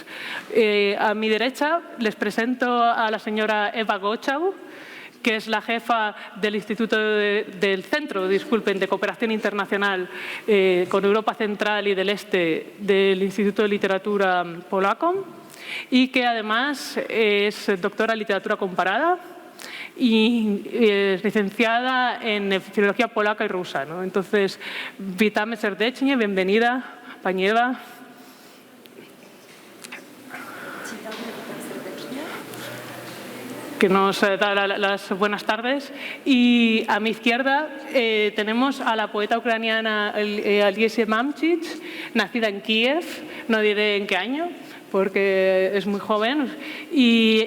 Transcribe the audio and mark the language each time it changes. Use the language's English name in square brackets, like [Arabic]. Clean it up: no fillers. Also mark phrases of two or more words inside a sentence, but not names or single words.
[Spanish] A mi derecha les presento a la señora Eva Gochau, que es la jefa del Centro de Cooperación Internacional con Europa Central y del Este del Instituto de Literatura Polaco y que además es doctora en Literatura Comparada y es licenciada en Filología Polaca y Rusa, ¿no? Entonces, [Polish] witamy serdecznie, bienvenida, pani Ewa. [Spanish] Que nos da las buenas tardes. Y a mi izquierda tenemos a la poeta ucraniana Oliesia Mamchich, nacida en Kiev, no diré en qué año, porque es muy joven, y